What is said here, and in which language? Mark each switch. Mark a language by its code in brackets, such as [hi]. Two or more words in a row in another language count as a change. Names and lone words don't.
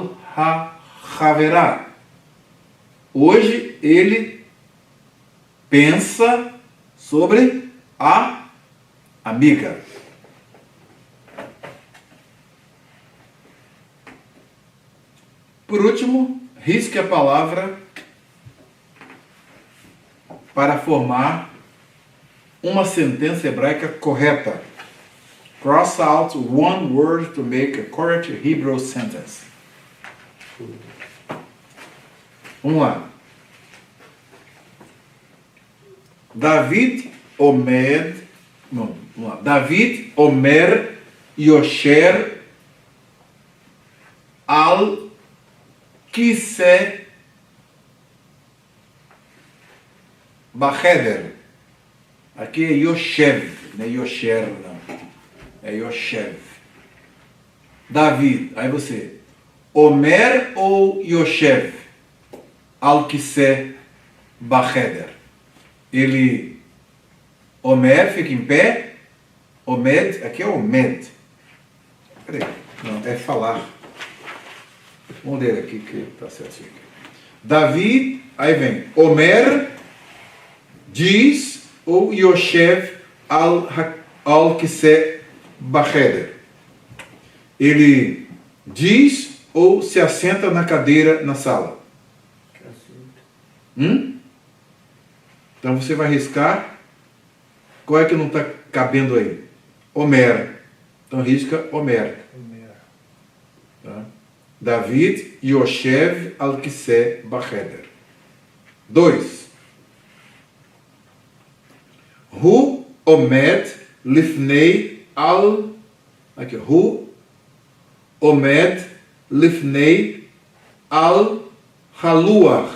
[he] על החברה. [pt] Hoje ele pensa sobre a amiga. Por último, risque a palavra para formar uma sentença hebraica correta. [en] Cross out one word to make a correct Hebrew sentence. [pt] Vamos lá. [he] דוד אומר יושר על כיסא בחדר. [pt] Aqui é Yoshev, não é Yosher, não. É Yoshev. David, aí você. Omer ou Yoshev? [he] על כיסא בחדר. [pt] Ele, Omer, fica em pé. Omed, aqui é Omed. Peraí, não, é falar. Vamos ler aqui que está certinho. David, aí vem, Omer diz ou [he] יושב על כיסא בחדר. [pt] Ele diz ou se assenta na cadeira na sala? Então você vai riscar. Qual é que não está cabendo aí? Omer. Então risca Omer. Tá? [he] דוד יושב על כיסא בחדר. 2. הוא עומד לפני על. Aqui, הוא עומד לפני על הלוח.